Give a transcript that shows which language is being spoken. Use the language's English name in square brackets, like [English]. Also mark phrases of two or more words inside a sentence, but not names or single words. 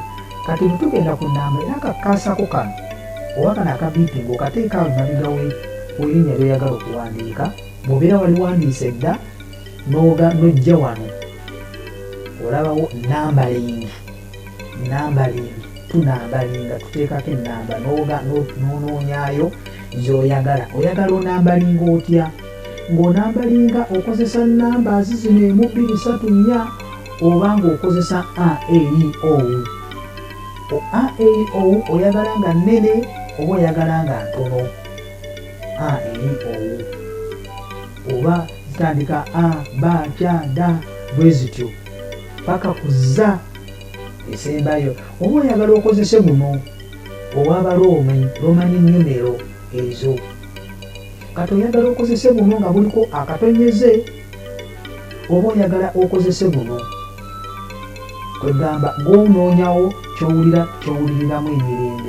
[Ganda] Kati bwe tugenda ku namba era kakaasako kano oba kano akabiipinga okateeka emabega w'erinnya ly'oyagala okuwandiika, bw'obeera waliwandiise dda n'ojja wano olabawo nambaling, tunambalinga, tuteekako ennamba n'onoonyaayo z'oyagala. Oyagala onambalinga otya? Ng'onambalinga okozesa namba zino 1, 2, 3, 4, oba ng'okozesa A-E-I-O-U. A-E-I-O-U oyagala nga nnene oba oyagala nga ntono. A-E-I-O-U oba zitandika A, B, C, D bwe zityo. paka kuza esembayo. Oba oyagala okozese guno ow'Abaroomi [English] Roman numeral [Ganda] ezo, kati oyagala okozese guno nga buliko akatonyeze, oba oyagala okozese guno kwegamba gw'onoonyawo kyowuliriramu emirembe.